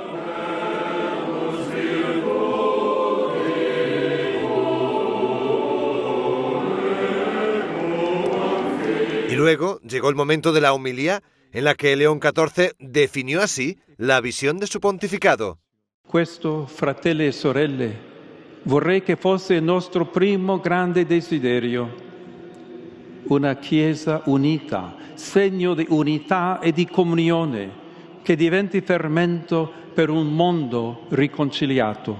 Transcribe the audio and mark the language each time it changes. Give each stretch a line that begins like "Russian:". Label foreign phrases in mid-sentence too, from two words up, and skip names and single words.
Spanish: Y luego llegó el momento de la homilía en la que León XIV definió así la visión de su pontificado.
Italian: Questo, fratelli e sorelle, vorrei che fosse il nostro primo grande desiderio. Una Chiesa unita, segno di unità e di comunione, che diventi fermento per un mondo riconciliato.